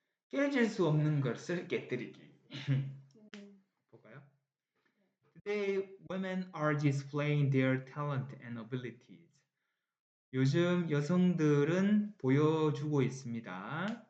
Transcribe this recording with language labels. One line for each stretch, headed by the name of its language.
Korean: 깨질 수 없는 것을 깨뜨리기. 볼까요?
English: Today, women are displaying their talent and abilities.
Korean: 요즘 여성들은 보여주고 있습니다.